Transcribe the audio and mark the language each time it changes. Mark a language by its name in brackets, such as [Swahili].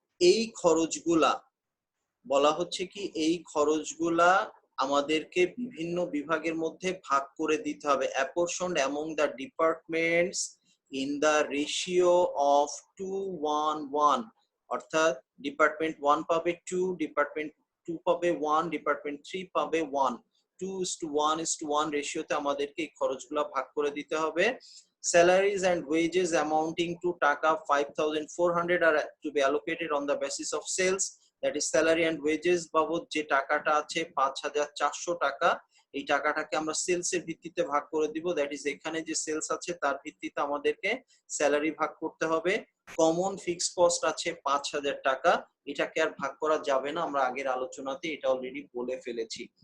[Bangla] এই খরচগুলা বলা হচ্ছে কি, এই খরচগুলা আমাদেরকে বিভিন্ন বিভাগের মধ্যে ভাগ করে দিতে হবে, [English] apportioned among the departments in the ratio of 2:1, [Bangla] অর্থাৎ ডিপার্টমেন্ট 1 পাবে 2, ডিপার্টমেন্ট 2 পাবে 1, ডিপার্টমেন্ট 3 পাবে 1, 2:1:1 রেশিওতে আমাদেরকে এই খরচগুলো ভাগ করে দিতে হবে। [English] Salaries and wages amounting to taka 5,400 are to be allocated on the basis of sales. That is salary and wages [Bangla] বাবদ যে টাকাটা আছে 5,400 টাকা, এই টাকাটাকে আমরা সেলস এর ভিত্তিতে ভাগ করে দিব। [English] that is [Bangla] এখানে যে সেলস আছে তার ভিত্তিতে আমাদেরকে স্যালারি ভাগ করতে হবে। কমন ফিক্সড কস্ট আছে 5,000 টাকা, এটাকে আর ভাগ করা যাবে না, আমরা আগের আলোচনাতে এটা অলরেডি বলে ফেলেছি।